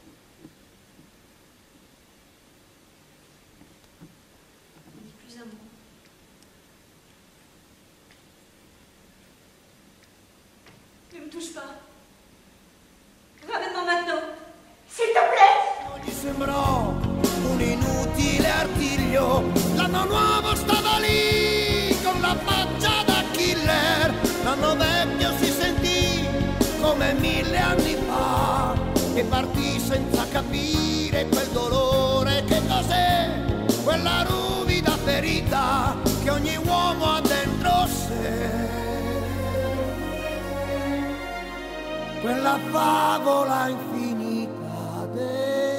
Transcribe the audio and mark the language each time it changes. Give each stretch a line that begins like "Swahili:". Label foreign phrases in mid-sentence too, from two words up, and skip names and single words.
French: Ne dis plus un mot. Ne me touche pas. Ramène-moi maintenant. S'il te plaît.
Italian: Non gli sembrò un inutile artiglio, l'anno nuovo stava lì con la faccia da killer, l'anno vecchio si sentì come 1000 anni fa e partì senza capire quel dolore che cos'è, quella ruvida ferita che ogni uomo ha dentro sé, quella favola infinita